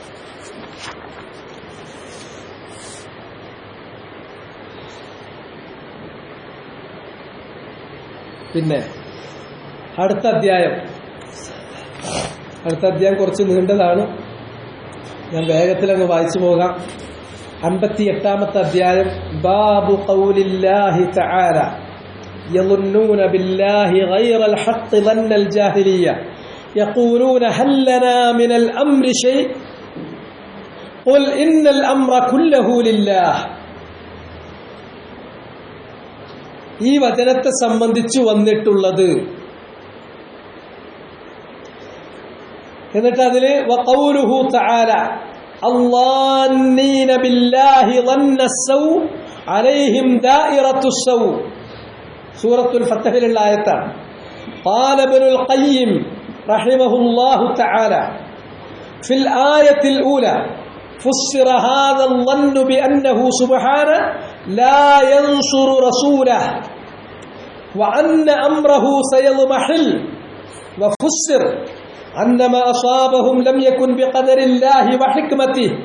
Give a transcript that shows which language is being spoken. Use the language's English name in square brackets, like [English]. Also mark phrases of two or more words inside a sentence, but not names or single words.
[Malayalam] പിന്നെ അടുത്ത അധ്യായം കുറച്ച് നീണ്ടതാണ്. ഞാൻ വേഗത്തിലങ്ങ് വായിച്ചു പോകാം. 58-ാമത്തെ അധ്യായം. [Arabic] باب قول الله تعالى യظنون بالله غير الحق ظن الجاهلية يقولون هل لنا من الأمر شيء قل إن الأمر كله لله. [Malayalam] ഈ വചനത്തെ സംബന്ധിച്ചു വന്നിട്ടുള്ളത്, എന്നിട്ട് അതില് [Arabic] وقوله تعالى الظانين بالله ظن السوء عليهم دائرة السوء. [Malayalam] സൂറത്തുൽ ഫത്ഹിലുള്ള ആയത്താണ്. [Arabic] قال ابن القيم رحمه الله تعالى في الآية الأولى فسر هذا الظن بأنه سبحانه لا ينصر رسوله وأن أمره سيضمحل، وفسر أن ما أصابهم لم يكن بقدر الله وحكمته،